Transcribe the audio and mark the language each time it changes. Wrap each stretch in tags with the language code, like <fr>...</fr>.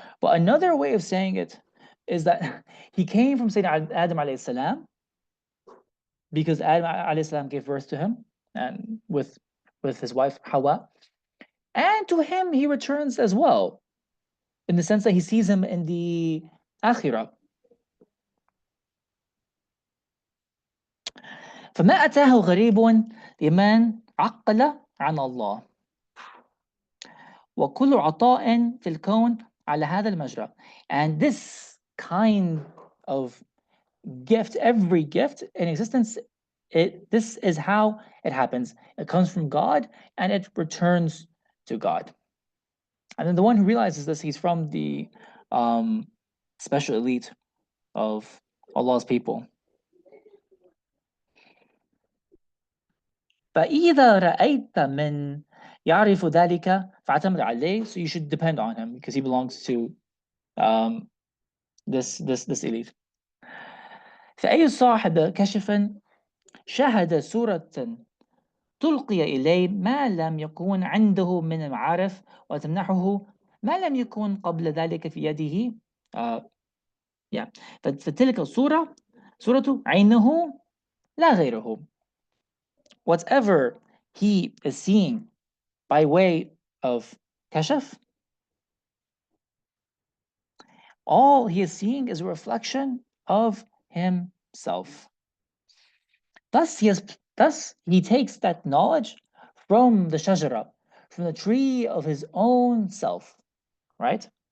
<en>But another way of saying it is that he came from Sayyidina Adam alayhi salam, because Adam alayhi salam gave birth to him and with his wife Hawa, and to him he returns as well, in the sense that he sees him in the akhirah.</en> <ar>فما أتاه غريب لمن عقل عن الله وكل عطاء في الكون على هذا المجرى.</ar> <en>And this kind of gift, every gift in existence, this is how it happens. It comes from God and it returns to God. And then the one who realizes this, he's from the special elite of Allah's people.</en> <ar>فإذا رأيت من يعرف ذلك فاعتمد عليه.</ar> <en>So you should depend on him because he belongs to this elite.</en> <ar>فأي صاحب كشف شاهد صورة تلقي إليه ما لم يكن عنده من المعارف وتمنحه ما لم يكن قبل ذلك في يده. فتلك الصورة صورة عينه لا غيره.</ar> <en>Whatever he is seeing by way of kashaf, all he is seeing is a reflection of himself. Thus he takes that knowledge from the shajara, from the tree of his own self, right?</en>